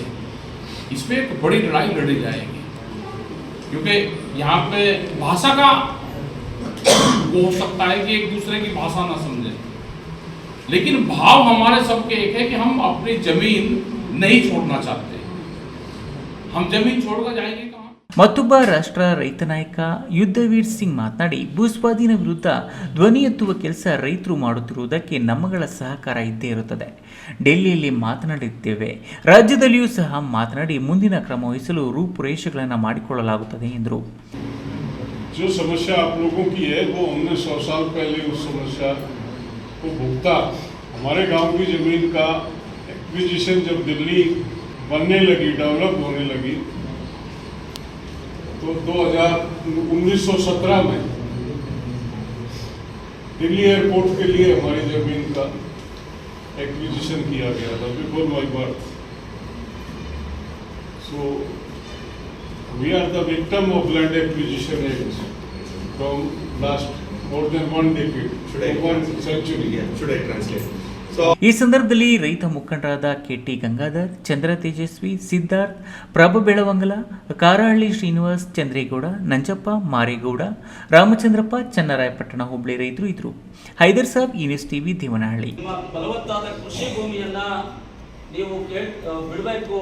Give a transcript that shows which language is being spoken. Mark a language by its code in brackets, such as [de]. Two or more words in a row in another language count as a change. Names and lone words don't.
[hi] इस पर एक बड़ी लड़ाई लड़ी जाएगी क्योंकि यहाँ पे भाषा का वो हो सकता है कि एक दूसरे की भाषा ना समझे, लेकिन भाव हमारे सबके एक है कि हम अपनी जमीन नहीं छोड़ना चाहते. हम जमीन छोड़कर जाएंगे कहाँ? [kn] ಮತ್ತೊಬ್ಬ ರಾಷ್ಟ್ರ ರೈತ ನಾಯಕ ಯುದ್ಧವೀರ್ ಸಿಂಗ್ ಮಾತನಾಡಿ, ಭೂಸ್ವಾಧೀನ ವಿರುದ್ಧ ಧ್ವನಿ ಎತ್ತುವ ಕೆಲಸ ರೈತರು ಮಾಡುತ್ತಿರುವುದಕ್ಕೆ ನಮ್ಮಗಳ ಸಹಕಾರ ಇದ್ದೇ ಇರುತ್ತದೆ. ಡೆಲ್ಲಿಯಲ್ಲಿ ಮಾತನಾಡಿದ್ದೇವೆ, ರಾಜ್ಯದಲ್ಲಿಯೂ ಸಹ ಮಾತನಾಡಿ ಮುಂದಿನ ಕ್ರಮ ವಹಿಸಲು ರೂಪುರೇಷೆಗಳನ್ನು ಮಾಡಿಕೊಳ್ಳಲಾಗುತ್ತದೆ ಎಂದರು. [hi] जो समस्या आप लोगों की है वो हमने 100 साल पहले उस समस्या को भुगता. हमारे गांव की ज़मीन का एक्विजिशन जब दिल्ली बनने लगी, डेवलप होने लगी, तो 1917 में दिल्ली एयरपोर्ट के लिए हमारी ज़मीन का एक्विजिशन किया गया था [en] before my birth. सो we are the victim of land acquisition acts from last more than one decade, one century. Should I translate? [kn] ಈ ಸಂದರ್ಭದಲ್ಲಿ ರೈತ ಮುಖಂಡರಾದ KT ಗಂಗಾಧರ್, ಚಂದ್ರ ತೇಜಸ್ವಿ, ಸಿದ್ಧಾರ್ಥ್, ಪ್ರಭು ಬೆಳವಂಗಲ, ಕಾರಹಳ್ಳಿ ಶ್ರೀನಿವಾಸ್, ಚಂದ್ರೇಗೌಡ, ನಂಜಪ್ಪ, ಮಾರೇಗೌಡ, ರಾಮಚಂದ್ರಪ್ಪ, ಚನ್ನರಾಯಪಟ್ಟಣ ಹೋಬಳಿ ರೈತರು ಇದ್ರು. ಹೈದರ್ ಸಾಬ್, ನ್ಯೂಸ್ ಟಿವಿ, ದೇವನಹಳ್ಳಿ. ಫಲವತ್ತಾದ ಕೃಷಿ ಭೂಮಿಯನ್ನ ನೀವು ಬಿಡಬೇಕು.